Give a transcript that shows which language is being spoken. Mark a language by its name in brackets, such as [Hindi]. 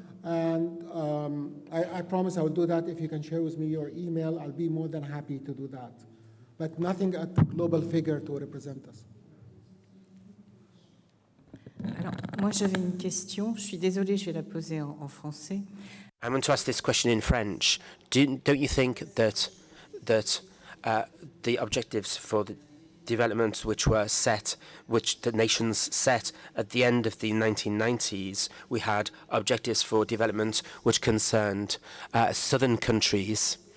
[English] And I promise I will do that. If you can share with me your email, I'll be more than happy to do that. But nothing at the global figure to represent us. [French] Alors, moi j'avais une question, je suis désolée, je vais la poser en français. [English] I want to ask this question in French. Don't you think that the objectives for the developments which the nations set at the end of the 1990s, we had objectives for development which concerned southern countries.